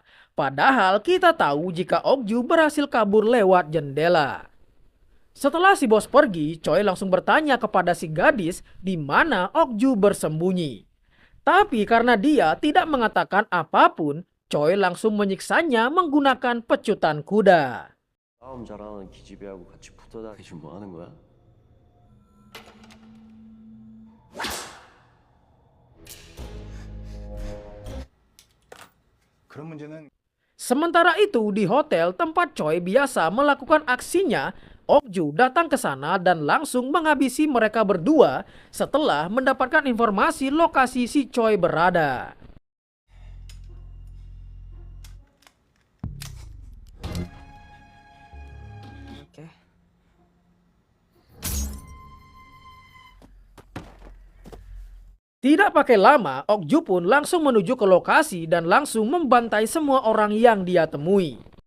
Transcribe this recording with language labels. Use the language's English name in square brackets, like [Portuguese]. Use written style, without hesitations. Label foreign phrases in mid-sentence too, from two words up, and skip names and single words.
[Indonesian] Padahal kita tahu jika Okju berhasil kabur lewat jendela. Setelah si bos pergi, Choi langsung bertanya kepada si gadis di mana Okju bersembunyi. Tapi karena dia tidak mengatakan apapun, Choi langsung menyiksanya menggunakan pecutan kuda. [Korean] 싸움 잘하는 기집애하고 같이 붙어 다니지 뭐 하는 거야? 그런 문제는 [Indonesian] Sementara itu di hotel tempat Choi biasa melakukan aksinya, Okju datang ke sana dan langsung menghabisi mereka berdua setelah mendapatkan informasi lokasi si Choi berada. Tidak pakai lama, Okju pun langsung menuju ke lokasi dan langsung membantai semua orang yang dia temui.